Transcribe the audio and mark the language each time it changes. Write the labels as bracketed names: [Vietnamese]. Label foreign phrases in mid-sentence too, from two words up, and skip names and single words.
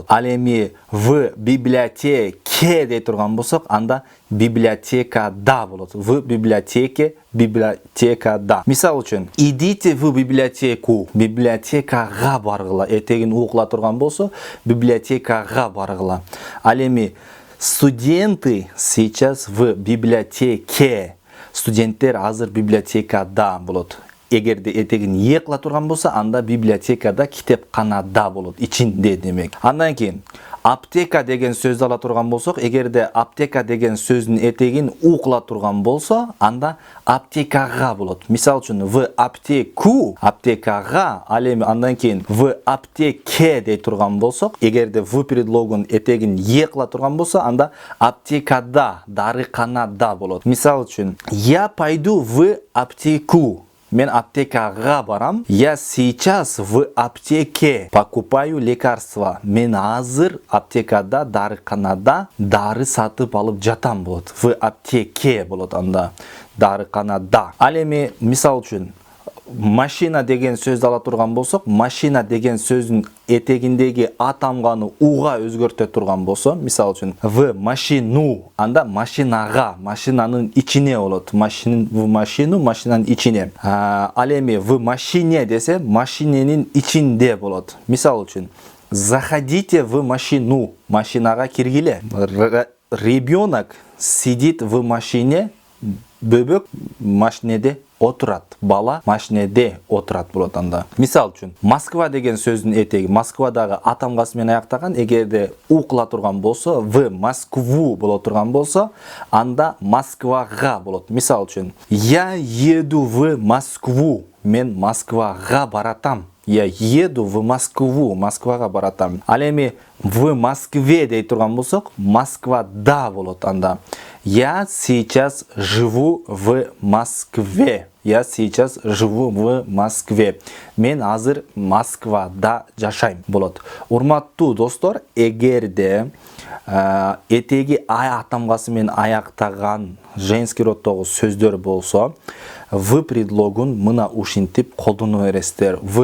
[Kyrgyz] Ал эми [Russian] в библиотеке [Kyrgyz] дей турган болсок, анда библиотекада болот. [Russian] В библиотеке, [Kyrgyz] библиотекада. Мисал үчүн, [Russian] идите в библиотеку, [Kyrgyz] библиотекага баргыла. Этегин укла турган болсо, библиотекага баргыла. Ал эми [Russian] студенты сейчас в библиотеке. [Kyrgyz] Студенттер азыр библиотекада болот. Эгерде этегин е кыла турган болсо, анда библиотекада, китепканада болот, ичинде демек. Андан кийин аптека деген сөздү ала турган болсок, эгерде аптека деген сөздүн этегин у кыла турган болсо, анда аптекага болот. Мисал үчүн [Russian] в аптеку, [Kyrgyz] аптекага, ал эми андан кийин [Russian] в аптеке [Kyrgyz] дей турган болсок, эгерде в предлогун этегин е кыла турган болсо, анда аптекада, дарыканада болот. Мисал үчүн, [Russian] я пойду в аптеку. [Kyrgyz] Мен аптекага барам. [Russian] Я сейчас в аптеке покупаю лекарства. [Kyrgyz] Мен азыр аптекада, дарыканада дары сатып алып жатам болот. [Russian] В аптеке [Kyrgyz] болот анда, дарыканада. Ал эми мисал үчүн машина деген сөздү ала турган болсок, машина деген сөздүн этегиндеги а тамганы уга өзгөртө турган болсо, мисал үчүн [Russian] в машину, [Kyrgyz] анда машинага, машинанын ичине болот. [Russian] В машину, [Kyrgyz] машинанын ичине. Ал эми [Russian] в машине [Kyrgyz] десе, машиненин ичинде болот. Мисал үчүн, [Russian] заходите в машину, [Kyrgyz] машинага киргиле. [Russian] Ребенок сидит в машине, [Kyrgyz] бөбөк машинеде отурат. Бала машинеде отурат болот анда. Мисал үчүн, Москва деген сөздүн этеги Москвадагы а тамгасы менен аяктаган, эгерде у кыла турган болсо, [Russian] в Москву [Kyrgyz] боло турган болсо, анда Москвага болот. Мисал үчүн, [Russian] я еду в Москву. [Kyrgyz] Мен Москвага баратам. [Russian] Я еду в Москву, [Kyrgyz] Москвага баратам. Ал эми [Russian] в Москве [Kyrgyz] дей турган болсок, Москвада болот анда. [Russian] Я сейчас живу в Москве. Я сейчас живу в Москве. [Kyrgyz] Мен азыр Москвада жашайм болот. Урматтуу достор, эгерде этеги а тамгасы менен аяктаган [Russian] женский роддогу [Kyrgyz] сөздөр болсо, в предлогун мына ушинтип колдоно бересиздер.